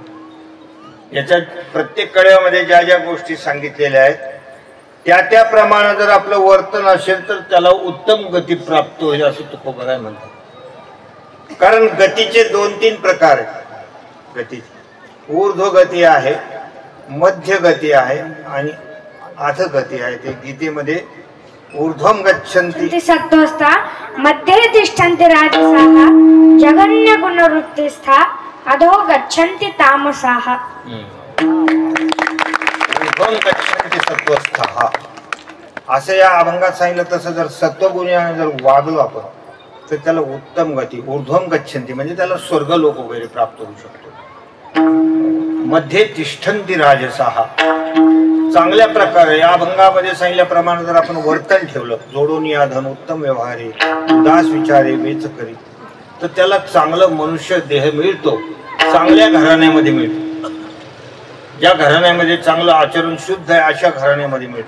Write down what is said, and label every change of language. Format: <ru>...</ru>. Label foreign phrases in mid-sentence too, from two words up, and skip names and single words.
<mr>याच्यात प्रत्येक कडव्यामध्ये ज्या ज्या गोष्टी सांगितलेल्या आहेत त्या प्रमाणे जर आपलं वर्तन असेल तर त्याला उत्तम गती प्राप्त होईल असं तुकोबाराय म्हणतात. कारण गतीचे 2-3 प्रकार आहेत. गतीची ऊर्ध्व गती आहे, मध्य गती आहे आणि अधगती आहे ते गीतेमध्ये</mr> <sa>ऊर्ध्वं गच्छन्ति सत्त्वस्था मध्ये तिष्ठन्ति राजसाः जघन्य गुणवृत्तिस्था अधो गच्छन्ति तामसाः। ऊर्ध्वं गच्छन्ति सत्त्वस्थाः</sa> <mr>असं या अभंगात सांगितलं। तसं जर सत्वगुणाने जर वागलो आपण तर त्याला उत्तम गती</mr> <sa>ऊर्ध्वं गच्छन्ति</sa> <mr>म्हणजे त्याला स्वर्ग लोक वगैरे प्राप्त होऊ शकतो।</mr> <sa>मध्ये तिष्ठन्ति राजसाः</sa> <mr>चांगल्या प्रकारे या अभंगामध्ये सांगितल्याप्रमाणे जर आपण वर्तन ठेवलं जोडून या धन उत्तम व्यवहारे उदास विचारे वेच करी तर त्याला चांगलं मनुष्य देह मिळतो। चांगल्या घराण्यामध्ये मिळतो। ज्या घराण्यामध्ये चांगलं आचरण शुद्ध आहे अशा घराण्यामध्ये मिळतो।</mr>